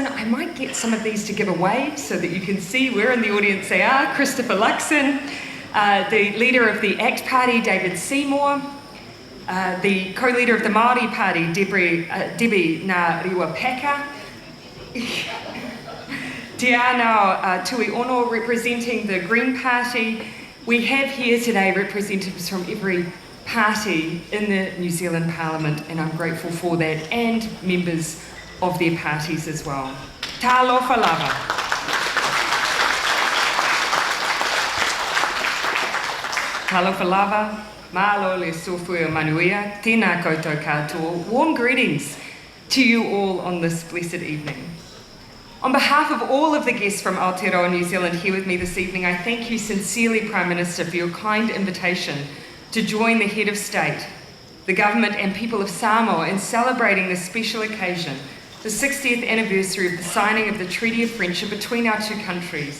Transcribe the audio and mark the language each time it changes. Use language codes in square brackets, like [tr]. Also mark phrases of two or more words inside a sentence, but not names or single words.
[en] I might get some of these to give a wave so that you can see where in the audience they are. Christopher Luxon, the Leader of the ACT Party, David Seymour, the co-leader of the Māori Party, Debbie Ngā Rewa Paka, Te Anau Tui Ono representing the Green Party. We have here today representatives from every party in the New Zealand Parliament, and I'm grateful for that, and members of their parties as well. [sm] Talofa lava. Talofa lava, malo le sofua manuia, [mi] tēnā koutou katoa. [en] Warm greetings to you all on this blessed evening. On behalf of all of the guests from Aotearoa, New Zealand here with me this evening, I thank you sincerely, Prime Minister, for your kind invitation to join the Head of State, the Government and people of Samoa in celebrating this special occasion, the 60th anniversary of the signing of the Treaty of Friendship between our two countries.